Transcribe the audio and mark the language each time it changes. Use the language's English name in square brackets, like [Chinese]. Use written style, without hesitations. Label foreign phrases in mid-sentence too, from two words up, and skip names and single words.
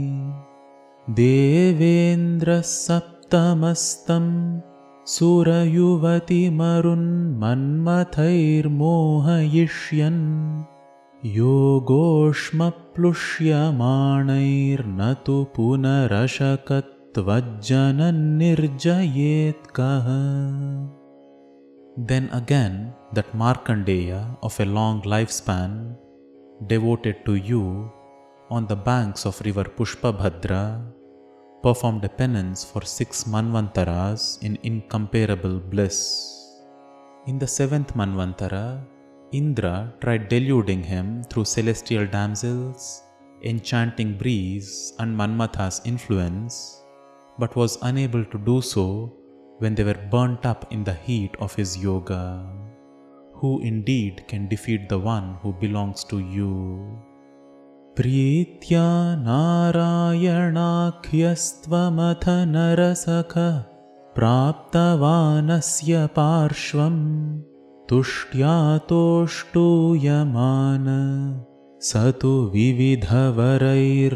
[Sanskrit] देवेन्द्रः सप्तमस्तं सुरयुवतिमरुन्मन्मथैर्मोहयिष्यन् योगोष्मप्लुष्यमाणैर्न तु पुनरशकत्त्वज्जनं निर्जयेत् कः. [English] Then again that Markandeya of a long lifespan, devoted to you on the banks of river Pushpabhadra, performed a penance for 6 manvantaras in incomparable bliss. In the 7th manvantara, Indra tried deluding him through celestial damsels, enchanting breeze and Manmatha's influence, but was unable to do so when they were burnt up in the heat of his yoga. Who indeed can defeat the one who belongs to you? [Sanskrit] प्रीत्या नारायणाख्यस्त्वं नरसख प्राप्तवानस्य पार्श्वम् तुष्ट्या तोष्टूयमानः स तु विविधवरैः